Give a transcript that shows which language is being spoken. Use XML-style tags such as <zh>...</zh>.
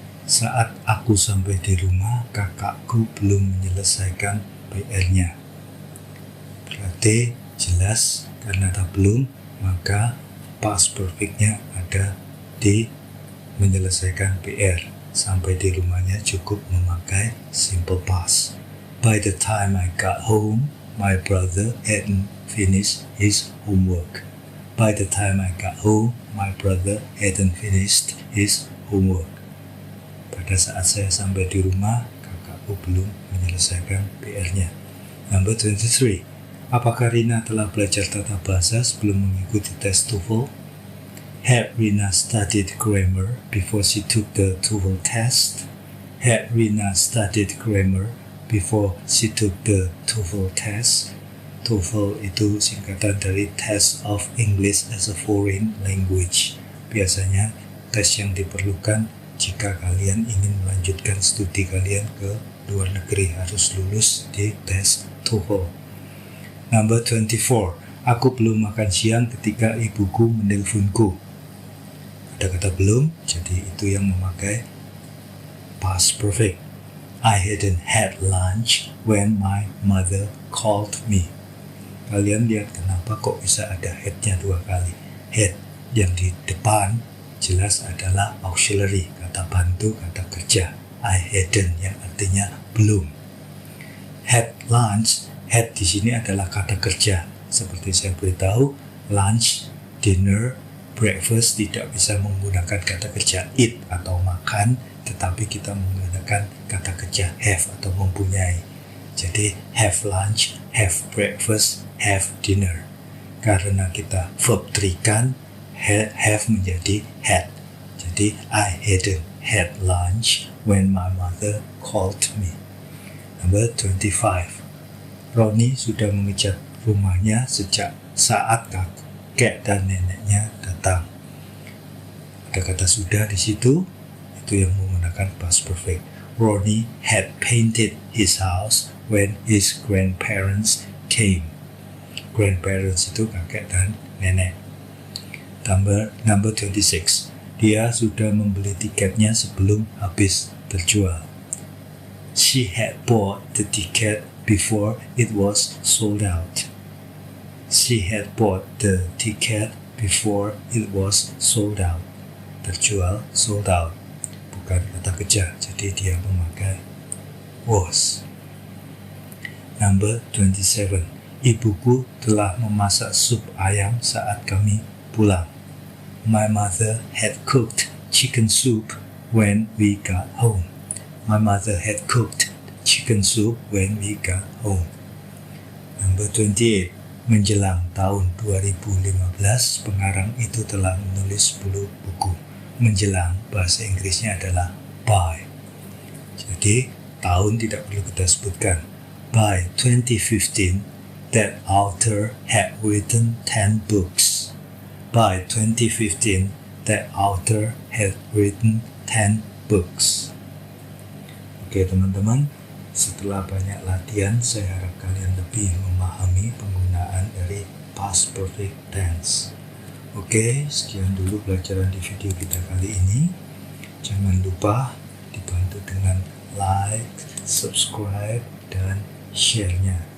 <id>Saat aku sampai di rumah, kakakku belum menyelesaikan PR-nya. Berarti jelas karena tak belum, maka past perfect-nya ada di menyelesaikan PR. Sampai di rumahnya cukup memakai simple past.</id> <en>By the time I got home, my brother hadn't finished his homework. By the time I got home, my brother hadn't finished his homework.</en> <id>Pada saat saya sampai di rumah, kakakku belum menyelesaikan PR-nya. Number 23. Apakah Rina telah belajar tata bahasa sebelum mengikuti tes TOEFL?</id> <en>Had Rina studied grammar before she took the TOEFL test? Had Rina studied grammar before she took the TOEFL test?</en> <id>TOEFL itu singkatan dari Test of English as a Foreign Language. Biasanya tes yang diperlukan jika kalian ingin melanjutkan studi kalian ke luar negeri, harus lulus di tes TOEFL.</id> <en>Number 24.</en> <id>Aku belum makan siang ketika ibuku menelponku. Ada kata belum, jadi itu yang memakai past perfect.</id> <en>I hadn't had lunch when my mother called me.</en> <id>Kalian lihat kenapa kok bisa ada had-nya dua kali. Had yang di depan jelas adalah auxiliary, kata bantu, kata kerja. I hadn't yang artinya belum. Had lunch, had di sini adalah kata kerja. Seperti saya beritahu, lunch, dinner, breakfast tidak bisa menggunakan kata kerja eat atau makan, tetapi kita menggunakan kata kerja have atau mempunyai. Jadi have lunch, have breakfast, have dinner. Karena kita verb 3 kan, have menjadi had.</id> <en>Jadi I hadn't had lunch when my mother called me. Number 25.</en> <id>Roni sudah mengecat rumahnya sejak saat kakek dan neneknya datang. Ada kata sudah di situ, itu yang menggunakan past perfect.</id> <en>Ronnie had painted his house when his grandparents came.</en> <id>Grandparents itu kakek dan nenek. Number 26. Dia sudah membeli tiketnya sebelum habis terjual.</id> <en>She had bought the ticket before it was sold out. She had bought the ticket before it was sold out.</en> <id>Terjual, sold out. Bukan kata kerja, jadi dia memakai was. Number 27. Ibuku telah memasak sup ayam saat kami pulang.</id> <en>My mother had cooked chicken soup when we got home. My mother had cooked chicken soup when we got home.</en> <id>Number 28. Menjelang tahun 2015, pengarang itu telah menulis 10 buku. Menjelang, bahasa Inggrisnya adalah by. Jadi, tahun tidak perlu kita sebutkan.</id> <en>By 2015, that author had written 10 books. By 2015, that author had written 10 books.</en> <id>Oke teman-teman, setelah banyak latihan, saya harap kalian lebih memahami penggunaan dari past perfect tense. Oke, sekian dulu pelajaran di video kita kali ini. Jangan lupa dibantu dengan like, subscribe, dan share-nya.</id>